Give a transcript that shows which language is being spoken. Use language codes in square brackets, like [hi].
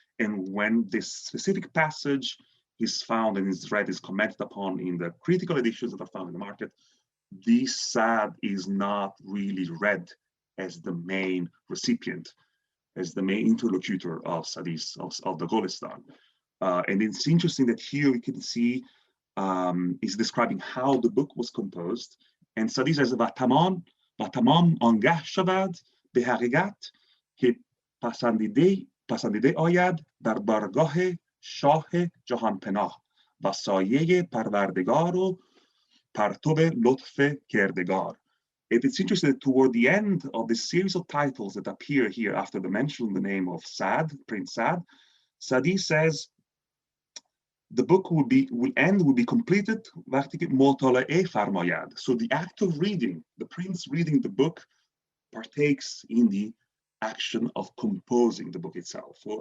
[en] And when this specific passage is found and is read, is commented upon in the critical editions that are found in the market, this Sa'd is not really read as the main recipient. the main interlocutor of Sa'di's of the Golestan. And it's interesting that here we can see is describing how the book was composed. And Sa'di says, [fa] و تمام آنگه شود به حقیقت که پسندیده آید در بارگاه شاه جهان پناه و سایه پروردگار و پرتو لطف کردگار. [en] It's interesting that toward the end of the series of titles that appear here after the mention of the name of Sa'd, Prince Sa'd, Sa'di says the book will be completed [fa] وقتی که مطالعه فرماید. [en] So the act of reading, the prince reading the book, partakes in the action of composing the book itself.